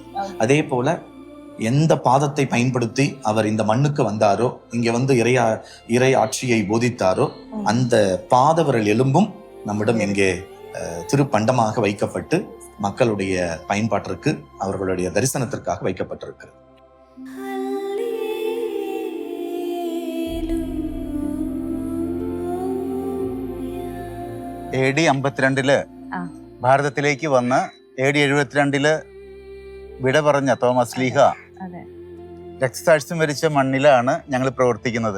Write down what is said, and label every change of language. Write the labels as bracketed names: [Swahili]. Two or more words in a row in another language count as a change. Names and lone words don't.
[Tamil] அதே போல எந்த பாதத்தை பயன்படுத்தி அவர் இந்த மண்ணுக்கு வந்தாரோ, இங்க வந்து இறை ஆட்சியை போதித்தாரோ, அந்த பாதவிரல் எலும்பும் நம்மிடம் இங்கே திருப்பண்டமாக வைக்கப்பட்டு மக்களுடைய பயன்பாட்டிற்கு, அவர்களுடைய தரிசனத்திற்காக வைக்கப்பட்டிருக்கிறது. [Malayalam] AD 52 ഭാരതത്തിലേക്ക് വന്ന് AD 72 വിട പറഞ്ഞ തോമസ് ലീഹ രക്തസാക്ഷ്യം വരിച്ച മണ്ണിലാണ് ഞങ്ങൾ പ്രവർത്തിക്കുന്നത്.